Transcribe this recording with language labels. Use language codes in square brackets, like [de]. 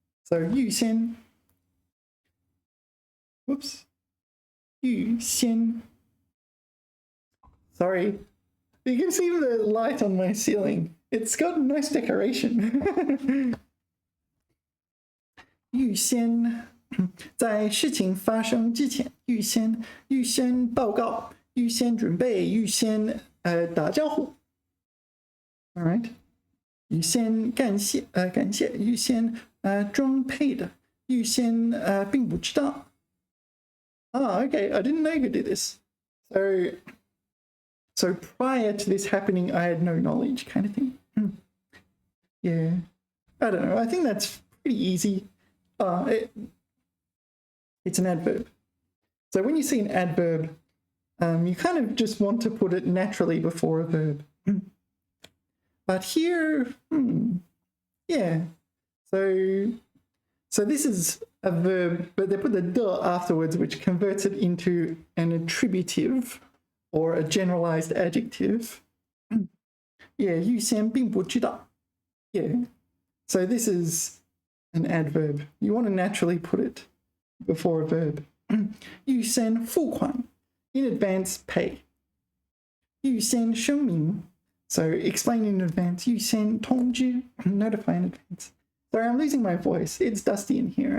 [en] So 预先. Whoops. 预先.Sorry. You can see the light on my ceiling. It's got a nice decoration. [zh] 预先. 在事情发生之前，预先报告，预先准备，预先打招呼。 [en] All right. 预先感谢，预先装配的，预先并不知道。 Okay, I didn't know you could do this. So prior to this happening, I had no knowledge, kind of thing. Yeah, I don't know. I think that's pretty easy. It's an adverb. So when you see an adverb, you kind of just want to put it naturally before a verb. But here, yeah. So this is a verb, but they put the de afterwards, which converts it into an attributive or a generalized adjective. [zh] Yeah, 预先并不知道. [en] Yeah. So this is an adverb. You want to naturally put it before a verb. [zh] 预先付款, [en] in advance pay. [zh] 预先声明, [en] so explain in advance. [zh] 预先通知, [en] notify in advance. Sorry, I'm losing my voice. It's dusty in here.